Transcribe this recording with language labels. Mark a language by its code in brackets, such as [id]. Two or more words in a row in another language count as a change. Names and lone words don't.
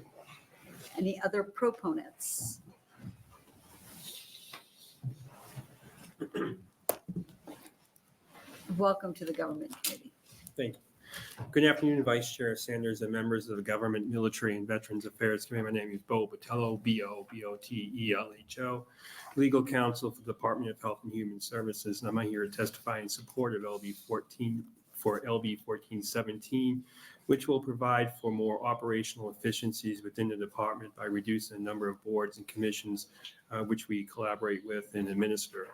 [en] Any other proponents? Welcome to the Government Committee. Thank you. Good afternoon, Vice Chair Sanders and members of the Government, Military, and Veterans Affairs Committee. My name is Bo Botelho, B-O-B-O-T-E-L-H-O, Legal Counsel for the Department of Health and Human Services, and I'm here to testify in support of LB 1417, which will provide for more operational efficiencies within the department by reducing the number of boards and commissions which we collaborate with and administer.